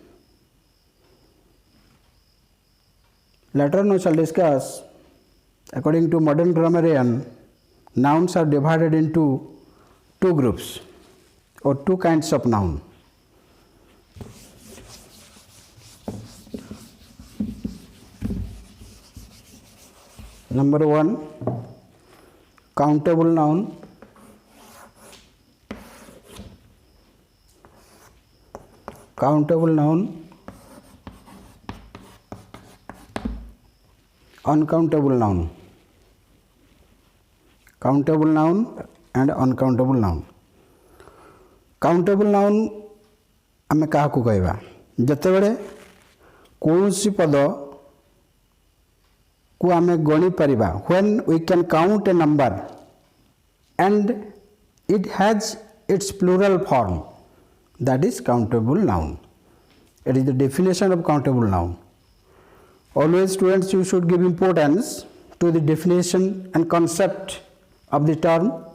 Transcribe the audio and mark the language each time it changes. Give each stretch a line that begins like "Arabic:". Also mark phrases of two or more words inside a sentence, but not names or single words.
English: Later on we shall discuss, according to modern grammarian, nouns are divided into 2 groups or 2 kinds of noun. Number 1, countable noun. Countable noun, uncountable noun. Countable noun and uncountable noun. Countable noun
Odia: ଆମେ କାହାକୁ କହିବା ଯେତେ ବେଳେ କୋନସି ପଦ କୁ ଆମେ ଗଣି ପାରିବା,
English: when we can count a number and it has its plural form, that is countable noun. It is the definition of countable noun. Always students, you should give importance to the definition and concept of the term.